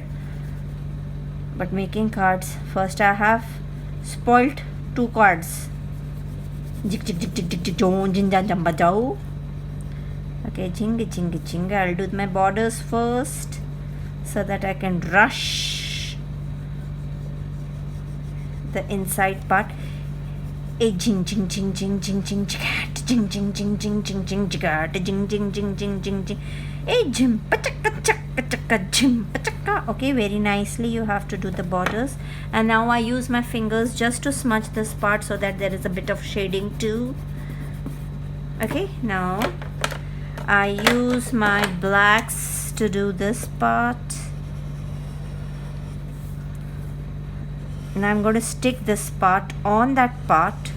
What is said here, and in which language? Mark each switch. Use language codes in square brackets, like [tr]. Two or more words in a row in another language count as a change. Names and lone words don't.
[en] But making cards, first I have spoilt 2 cards. Okay, jingy. I'll do my borders first, so that I can rush the inside part. A jing jing jing jing jing jing jigat jing jing jing jing jing jing jigat jing jing jing jing jing jing. A jim pachaka chaka chaka jim pachaka. Okay, very nicely you have to do the borders. And now I use my fingers just to smudge this part, so that there is a bit of shading too. Okay, now I use my blacks to do this part. And I'm going to stick this part on that part.